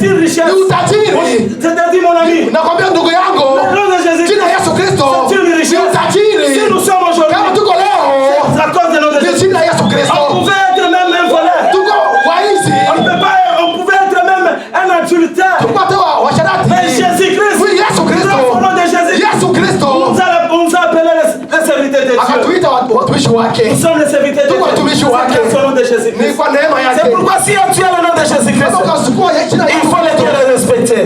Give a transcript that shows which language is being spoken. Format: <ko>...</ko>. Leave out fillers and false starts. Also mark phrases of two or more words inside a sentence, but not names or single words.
<fr>richesse.</fr> <sw>Ni utajiri.</sw> <fr>Je te dis mon ami.</fr> <sw>Nakwambia ndugu yangu.</sw> <fr>Le nom de Jésus.</fr> <sw>Jina Yesu Kristo.</sw> <fr>C'est une richesse.</fr> <sw>Ni utajiri.</sw> <fr>Si nous sommes aujourd'hui.</fr> <sw>Kama tuko leo.</sw> <fr>C'est à cause de nom de Jésus.</fr> <sw>Jina Yesu Kristo.</sw> <fr>On pouvait être même un voleur.</fr> <sw>Tuko waizi.</sw> <fr>On pouvait être même un adultère.</fr> <sw>Tuko hata washarati.</sw> <fr>Mais Jésus-Christ.</fr> <sw>Oui, Yesu Kristo.</sw> <fr>Au nom de Jésus.</fr> <sw>Yesu Kristo.</sw> <fr>On nous a appelé les serviteurs de Dieu.</fr> <sw>Akatuita watumishi wake.</sw> <fr>Nous sommes les serviteurs de</fr> <sw>Tuko watumishi</sw> <fr>Dieu.</fr> <sw>wake.</sw> <fr>C'est au nom de Jésus.</fr> <sw>Ni kwa neema yake.</sw> <fr>C'est pourquoi si tu as le nom de Jésus-Christ, il faut les respecter.</fr>